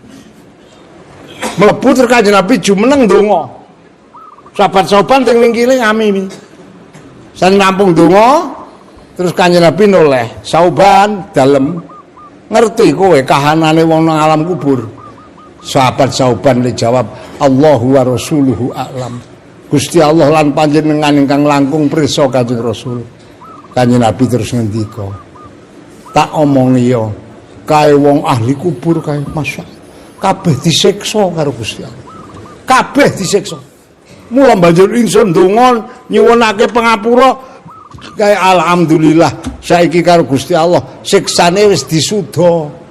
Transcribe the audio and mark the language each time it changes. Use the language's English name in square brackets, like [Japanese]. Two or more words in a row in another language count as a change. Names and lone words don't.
[Javanese] Mlebu terus Kanjeng Nabi jumeneng donga. Sahabat Sauban teng lingkile ngami. Sang nampung donga terus Kanjeng Nabi noleh, "Sauban, dalem ngerti kowe kahanane wong nang alam kubur?" Sahabat Sauban le jawab, [Arabic] "الله ورسوله أعلم." [Javanese] Gusti Allah lan panjenengan ingkang langkung pirsa Kanjeng Rasul. Kanjeng Nabi terus ngendika, "Tak omongi ya, kae wong ahli kubur kae masyaallah kabeh disiksa karo Gusti Allah. Kabeh disiksa. Mula banjur ingsun ndonga nyuwunake pangapura kaya alhamdulillah saiki karo Gusti Allah siksane wis disuda.